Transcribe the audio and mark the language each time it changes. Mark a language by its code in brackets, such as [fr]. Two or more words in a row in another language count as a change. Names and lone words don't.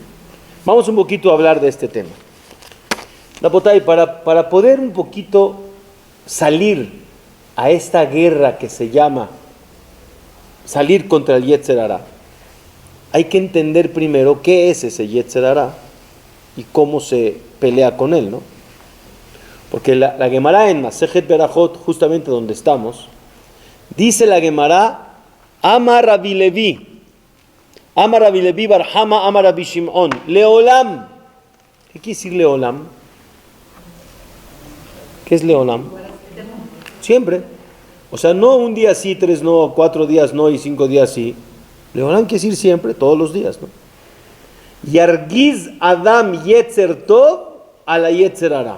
[es] Vamos un poquito a hablar de este tema. Rapotay, para poder un poquito salir a esta guerra que se llama salir contra el [he] יצר הרע, [es] hay que entender primero qué es ese [he] יצר הרע [es] y cómo se pelea con él, ¿no? Porque la Gemara en Masejet Berajot, justamente donde estamos, dice la Gemara, [he] אמר רבי לוי בר חמא, אמר רבי שמעון, לעולם. [es] ¿Qué quiere decir Leolam? ¿Qué es Leolam? Siempre. O sea, no un día sí, 3 no, 4 días no y 5 días sí. Leolam quiere decir siempre, todos los días, ¿no? [he] ירגיז אדם יצר טוב על יצר הרע.